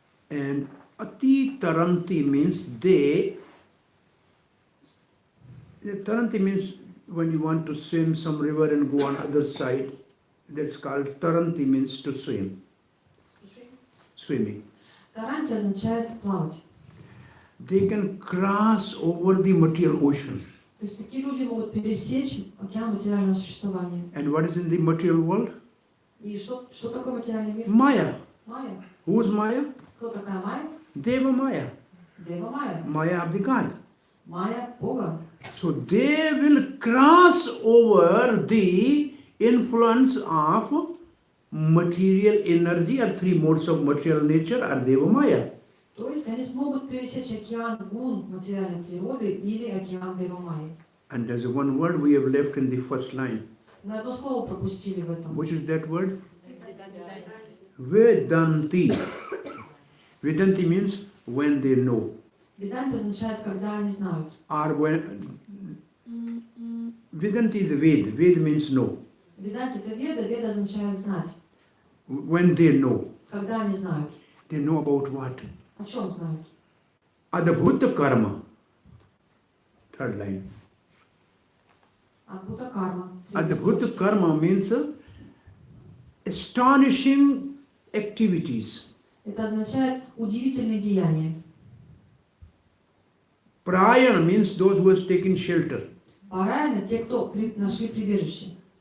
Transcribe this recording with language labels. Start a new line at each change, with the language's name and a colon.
English: And Ati Taranti means they. Taranti means when you want to swim some river and go on other side. That's called Taranti means to swim. Swimming.
Russian: Таранти означает плавать.
English: They can cross over the material ocean.
Russian: То есть такие люди могут пересечь океан материального существования.
English: And what is in the material world?
Russian: И что такое материальный мир?
English: Maya.
Russian: Майя.
English: Who's Maya?
Russian: Кто такая Майя?
English: Deva Maya.
Russian: Дева Майя.
English: Maya of the God.
Russian: Майя Бога.
English: So they will cross over the influence of material energy or three modes of material nature or Deva Maya.
Russian: То есть они смогут пересечь океан гун материальной природы или океан Дева Майи.
English: And there's one word we have left in the first line.
Russian: Мы одно слово пропустили в этом.
English: Which is that word? Vedanti. Vedanti means when they know.
Russian: Веданти означает, когда они знают.
English: Or when Vedanti is Ved. Ved means know.
Russian: Веданти это веда, веда означает знать.
English: When they know.
Russian: Когда они знают.
English: They know about what?
Russian: О чем знают?
English: Adhbhutta karma. Third line.
Russian: Адбхута карма.
English: Adhbhutta karma means astonishing activities.
Russian: Это означает удивительные деяния.
English: Prayana means those who have taken shelter.
Russian: Параяна те, кто нашли прибежище.